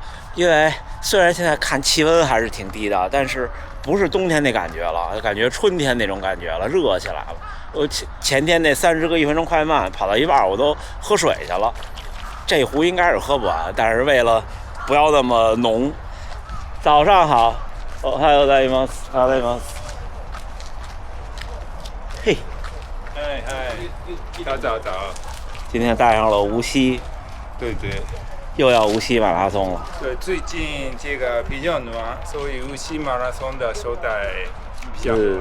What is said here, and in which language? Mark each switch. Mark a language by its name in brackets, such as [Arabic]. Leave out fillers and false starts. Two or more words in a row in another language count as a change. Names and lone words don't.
[Chinese] 因为虽然现在看气温还是挺低的，但是不是冬天那感觉了，感觉春天那种感觉了，热起来了。我前天那30个1分钟快慢跑到一半，我都喝水去了。这壶应该是喝不完，但是为了不要那么浓。早上好， [Japanese] おはようございます。おはようございます。 [Chinese] 嘿，嗨嗨，早。今天带上了无锡，对，又要无锡马拉松了。对，最近这个比较暖，所以无锡马拉松的手带比较多。